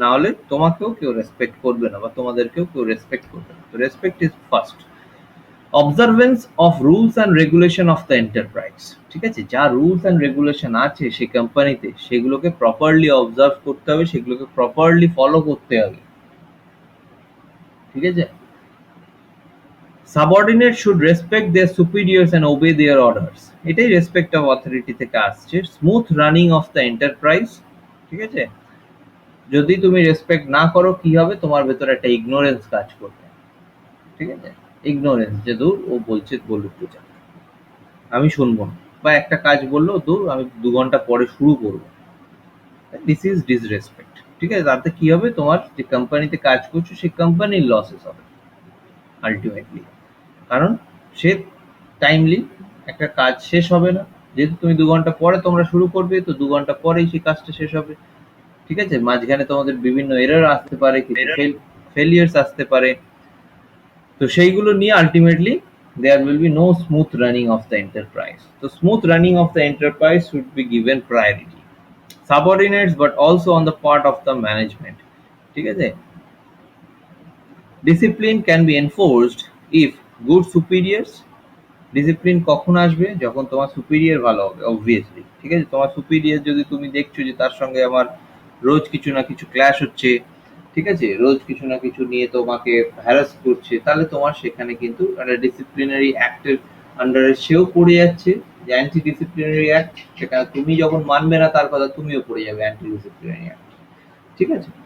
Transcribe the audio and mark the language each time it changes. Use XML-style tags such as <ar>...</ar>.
<bn>না হলে তোমাকেও কেউ রেসপেক্ট করবে না, বা তোমাদেরকেও কেউ রেসপেক্ট করবে না। তো</bn> <en>Respect is first. Observance of rules and regulation of the enterprise,</en> <bn>ঠিক আছে? যা রুলস অ্যান্ড রেগুলেশন আছে সেই কোম্পানিতে, সেগুলোকে প্রপারলি অবজার্ভ করতে হবে, সেগুলোকে প্রপারলি ফলো করতে হবে, ঠিক আছে?</bn> <en>Subordinates should respect their superiors and obey their orders.</en> <bn>এটাই রেসপেক্ট অফ অথরিটি থেকে আসছে।</bn> <en>smooth running of the enterprise,</en> <bn>ঠিক আছে? যদি তুমি রেসপেক্ট না করো, কি হবে? তোমার ভেতরে একটা ইগনোরেন্স কাজ করবে, ঠিক আছে? ইগনোরেন্স, যে দূর ও বলছে বলুক তো যা, আমি শুনবো না। বা একটা কাজ বললো, দূর আমি 2 ঘন্টা পরে শুরু করবো।</bn> <en>this is disrespect,</en> <bn>ঠিক আছে? তাতে কি হবে? তোমার যে কোম্পানিতে কাজ করছো সেই কোম্পানির লসেস হবে আলটিমেটলি, কারণ সে টাইমলি একটা কাজ শেষ হবে না। যেহেতু তুমি 2 ঘন্টা পরে তোমরা শুরু করবে, তো 2 ঘন্টা পরেই সেই কাজটা শেষ হবে, ঠিক আছে? মাঝখানে তোমাদের বিভিন্ন এরর আসতে পারে, কিছু ফেলিয়ার্স আসতে পারে, তো সেইগুলো নিয়ে ultimately</bn> <en>there will be no smooth running of the enterprise. So smooth running of the enterprise should be given priority. Subordinates, but also on the part of the management,</en> <bn>ঠিক আছে?</bn> <en>Discipline can be enforced if good superiors,</en> <bn>discipline কখন আসবে? যখন তোমার superior ভালো হবে, obviously, ঠিক আছে? তোমার সুপিরিয়র যদি তুমি দেখছো যে তার সঙ্গে আমার রোজ কিছু না কিছু ক্ল্যাশ হচ্ছে, ঠিক আছে, রোজ কিছু না কিছু নিয়ে তোমাকে হ্যারাস করছে, তাহলে তোমার সেখানে কিন্তু একটা ডিসিপ্লিনারি অ্যাক্টের আন্ডারে সেও পড়ে যাচ্ছে, যে অ্যান্টি ডিসিপ্লিনারি অ্যাক্ট, সেখানে তুমি যখন মানবে না তার কথা, তুমিও পড়ে যাবে অ্যান্টি ডিসিপ্লিনারি অ্যাক্ট, ঠিক আছে?</bn>